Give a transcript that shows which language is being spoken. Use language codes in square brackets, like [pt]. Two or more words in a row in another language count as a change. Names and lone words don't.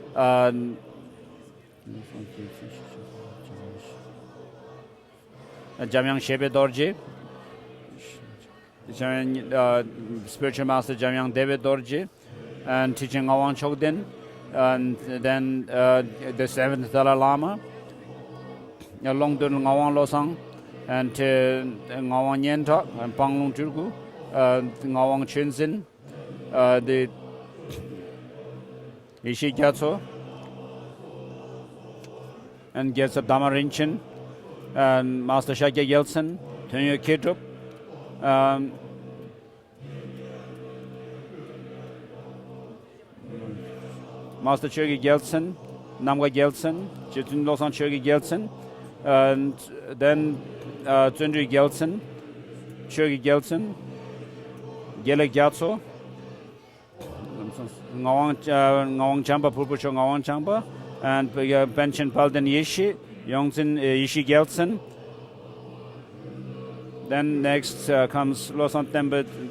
[en] Jamyang Shebe Dorje, spiritual master Jamyang David Dorje, and teaching Awang Chogden, and then the seventh Dalai Lama, Longdun Ngawang Losang, and Ngawang Nyentok, and Panglong Turku, Ngawang Chunzin, the Ishi Gyatso, and Gyatso Damarinchen, and Master Shagya Yeltsin, Tunyo Kitup, Master Chogi Gyaltsen, Namga Gyaltsen, Chitun Losang Chogi Gyaltsen, and then Tsundri Gyaltsen, Chogi Gyaltsen, Gyalek Gyatso, Ngawang Champa, Purpucho Ngawang Champa, and Penchen Palden Yishi, Yongzin Yishi Gyaltsen. Then next comes Losang Tembe.